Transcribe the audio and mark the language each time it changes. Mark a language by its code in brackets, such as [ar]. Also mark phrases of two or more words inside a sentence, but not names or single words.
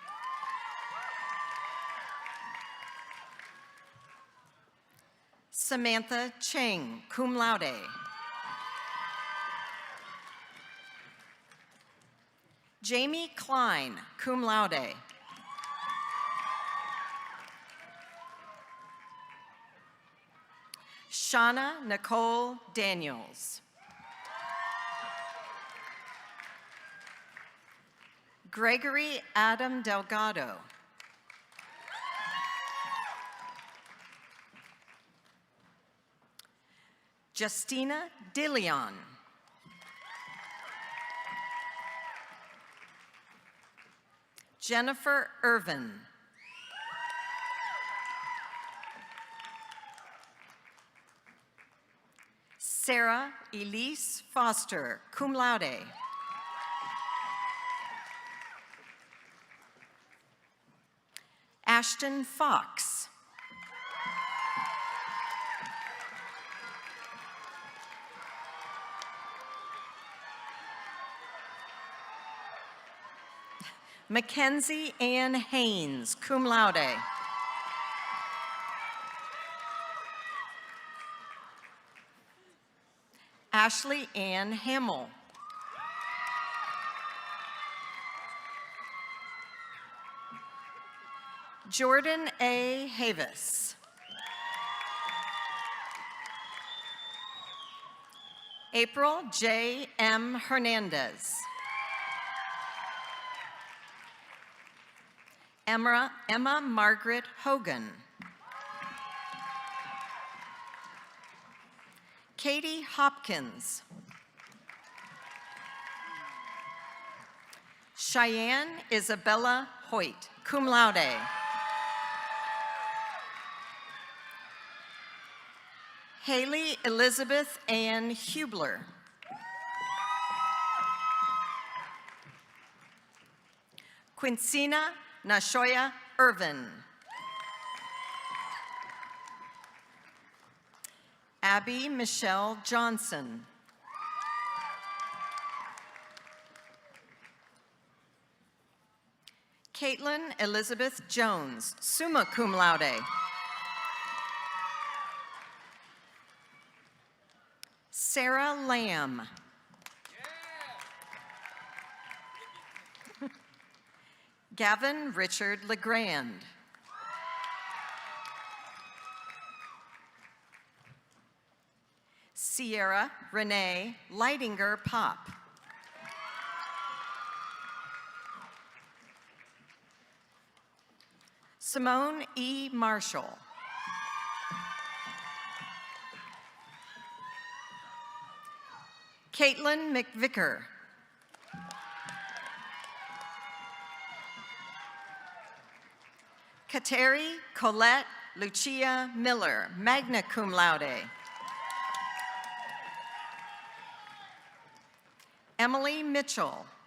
[en] Samantha Cheng, [la] cum laude. [en] Jamie Klein, [la] cum laude. [en] Shauna Nicole Daniels. Gregory Adam Delgado. Justina Dillion. Jennifer Irvin. Sarah Elise Foster, [la] cum laude. [en] Ashton Fox. Mackenzie Ann Haynes, [la] cum laude. [en] Ashley Ann Hamill. Jordan A. Havis. April J. M. Hernandez. Emma Margaret Hogan. Katie Hopkins. Cheyenne Isabella Hoyt, [la] cum laude. [en] Haley Elizabeth Ann Hubler. Quincina Nashoya Irvin. Abby Michelle Johnson. Caitlin Elizabeth Jones, [la] summa cum laude. [en] Sarah Lamb. Gavin Richard LeGrand. Sierra Renee Leidinger Pop. Simone E. Marshall. Caitlin McVicker. Kateri Colette Lucia Miller, [la] magna cum laude. [en] Emily Mitchell.